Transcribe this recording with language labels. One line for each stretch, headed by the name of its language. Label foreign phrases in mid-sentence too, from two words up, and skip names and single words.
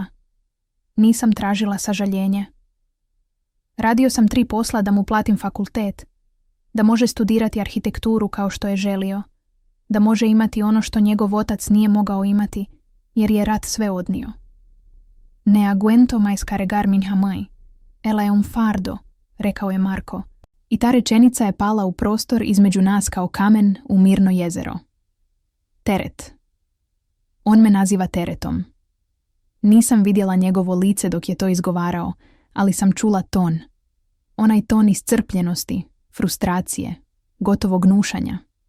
Croatian: Nisam tražila sažaljenje. Radio sam 3 posla da mu platim fakultet, da može studirati arhitekturu kao što je želio, da može imati ono što njegov otac nije mogao imati, jer je rat sve odnio.
Portuguese: Ne aguento mais carregar minha mãe, ela é un fardo,
Croatian: rekao je Marko, i ta rečenica je pala u prostor između nas kao kamen u mirno jezero. Teret. On me naziva teretom. Nisam vidjela njegovo lice dok je to izgovarao, ali sam čula ton. Onaj ton iscrpljenosti, frustracije, gotovo gnušanja.